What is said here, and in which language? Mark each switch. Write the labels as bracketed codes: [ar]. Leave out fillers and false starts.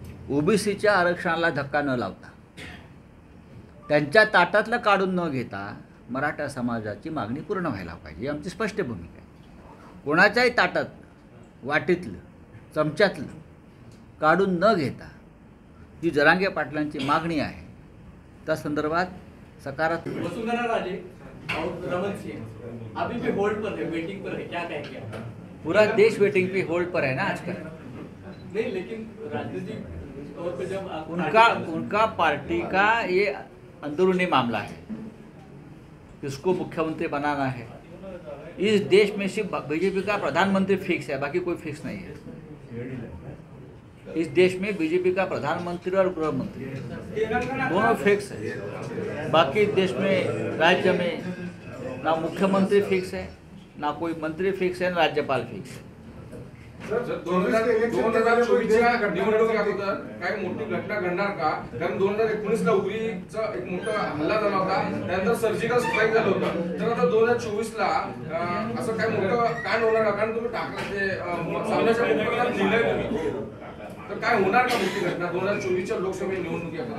[mr] ओबीसीच्या आरक्षणाला धक्का न लावता, त्यांच्या ताटातलं काढून न घेता मराठा समाजाची मागणी पूर्ण व्हायला पाहिजे, ही आमची स्पष्ट भूमिका आहे. कोणाच्याही ताटात, वाटीतलं, चमच्यातलं काढून न घेता जी जरांगे पाटलांची मागणी आहे त्या संदर्भात सकारात्मक. [hi] वसुंधरा राजे और रमन सिंह अभी भी होल्ड पर है, वेटिंग पर है, क्या कहेंगे आप? पूरा देश वेटिंग पे होल्ड पर है ना आजकल. नहीं, लेकिन राजनीतिक तौर पे जब आप उनका पार्टी का ये अंदरूनी मामला है, किसको मुख्यमंत्री बनाना है. इस देश में सिर्फ बीजेपी का प्रधानमंत्री फिक्स है, बाकी कोई फिक्स नहीं है. इस देश में बीजेपी का प्रधानमंत्री और गृह मंत्री दोनों फिक्स है. बाकी देश में राज्य में ना मुख्यमंत्री फिक्स है, ना कोई मंत्री फिक्स है, ना राज्यपाल फिक्स है. [mr] 2024च्या निवडणुकीच्या अगोदर काही मोठी घटना घडणार का? कारण 2019ला उरीचा एक मोठा हल्ला झाला होता, त्यानंतर सर्जिकल स्ट्राईक झालं होतं. तर आता 2024ला असं काही मोठं कांड होणार का? कारण तुम्ही टाकलं सामन्याच्या उपक्रमात लिहिलंय तुम्ही, तर काय होणार का मोठी घटना 2024च्या लोकसभा निवडणुकीत?